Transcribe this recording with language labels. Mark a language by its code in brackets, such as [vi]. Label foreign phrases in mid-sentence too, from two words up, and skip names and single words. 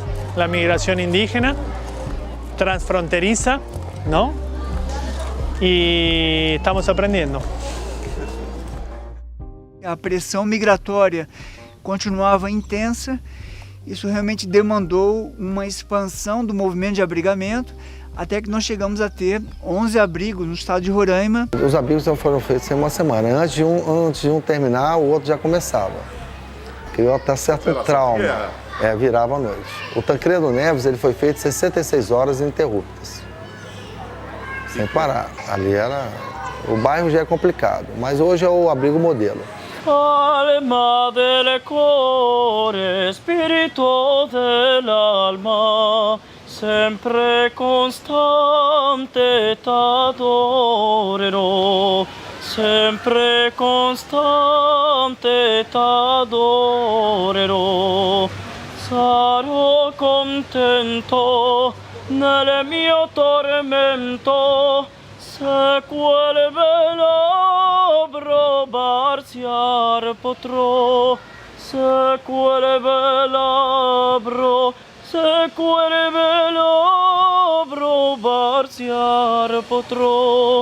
[es] La migración indígena, transfronteriza, ¿no? Y estamos aprendiendo. [pt] A pressão migratória continuava intensa, isso realmente demandou uma expansão do movimento de abrigamento, até que nós chegamos a ter 11 abrigos no estado de Roraima. Os abrigos foram feitos em uma semana, antes de um terminar, o outro já começava. Criou até certo trauma. Virava à noite. O Tancredo Neves ele foi feito 66 horas ininterruptas, sem parar. Ali era... O bairro já é complicado, mas hoje é o abrigo modelo. [it] Alma del cuore, spirito dell'alma, sempre constante t'adorerò, sempre constante t'adorerò. Sarò contento nel mio tormento, se quel velabro barciar potrò, se quel velabro barciar potrò.